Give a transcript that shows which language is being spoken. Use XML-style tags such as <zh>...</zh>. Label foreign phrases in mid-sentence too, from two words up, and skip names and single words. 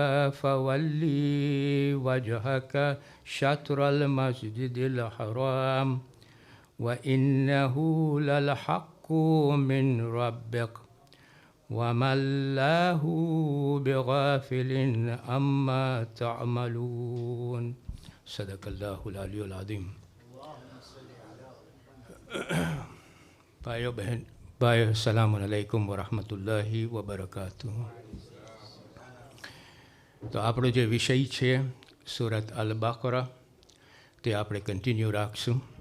<ar>فولي وجهك شطر المسجد الحرام وإنه للحق من ربك وما الله بغافل عما تعملون صدق الله العلي العظيم.</ar> <gu>ભાઈઓ બહેન ભાઈ</gu> <ar>السلام عليكم ورحمة الله وبركاته.</ar> <gu>તો આપણો જે વિષય છે સુરત અલ બકરા તે આપણે કન્ટિન્યુ રાખશું.</gu>